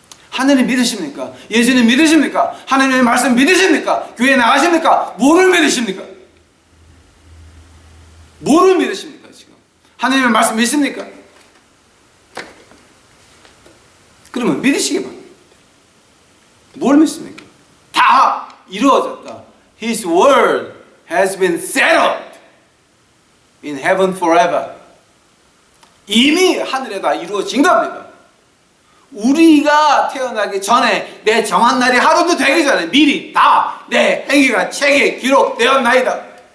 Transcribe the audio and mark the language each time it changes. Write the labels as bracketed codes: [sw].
[ko] 하나님 믿으십니까? 예수님 믿으십니까? 하나님의 말씀 믿으십니까? 교회 나가십니까? 뭐를 믿으십니까? 뭐를 믿으십니까 지금? 하나님의 말씀 믿습니까? 그러면 믿으시기 바랍니다. 뭘 믿습니까? 다 이루어졌다. [en] His word has been settled in heaven forever. [ko] 이미 하늘에 다 이루어진 겁니다. 우리가 태어나기 전에 내 정한 날이 하루도 되기 전에 미리 다 내 행위가 책에 기록되었나이다.